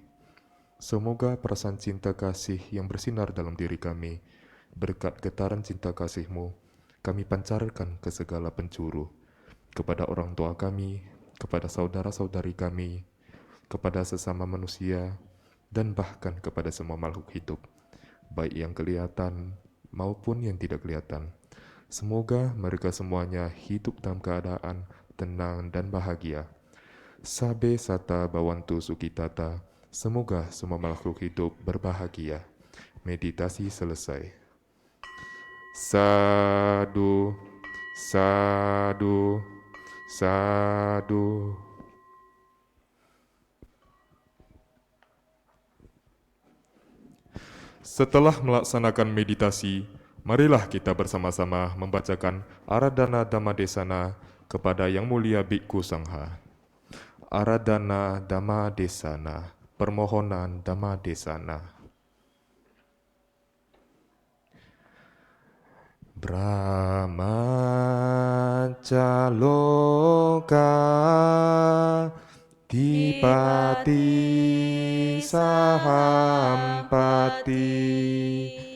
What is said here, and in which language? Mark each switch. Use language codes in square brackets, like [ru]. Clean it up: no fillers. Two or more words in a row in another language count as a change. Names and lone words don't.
[id] Semoga perasaan cinta kasih yang bersinar dalam diri kami, berkat getaran cinta kasih-Mu, kami pancarkan ke segala penjuru, kepada orang tua kami, kepada saudara-saudari kami, kepada sesama manusia, dan bahkan kepada semua makhluk hidup, baik yang kelihatan maupun yang tidak kelihatan. Semoga mereka semuanya hidup dalam keadaan tenang dan bahagia. [pi] Sabe sata bawantu sukitata, [id] semoga semua makhluk hidup berbahagia. Meditasi selesai. [pi] Sadu, sadu, sadu. [id] Setelah melaksanakan meditasi, marilah kita bersama-sama membacakan Aradhana Dhammadesana kepada Yang Mulia Bhikkhu Sangha. Aradhana Dhammadesana, permohonan Dhammadesana. [pi] Brahmacaloka Dipati Sahampati